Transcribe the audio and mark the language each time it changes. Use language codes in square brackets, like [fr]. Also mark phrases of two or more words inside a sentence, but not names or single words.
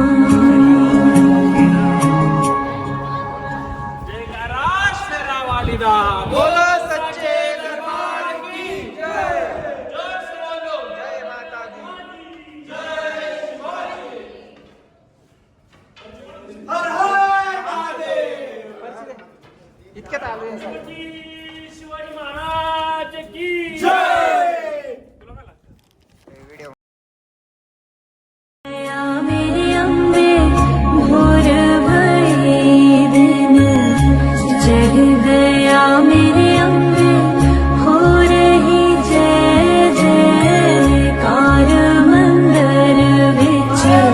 [hi] बोलो सच्चे दरबार की जय जय माता दी हर हर महादेव [mr] इतक्यात आलो [hi] शिवाजी महाराज की या मेरी अम्बे भोर भये दिन जग गया मेरे अम्बे हो रही जय जयकार मंदिर बिच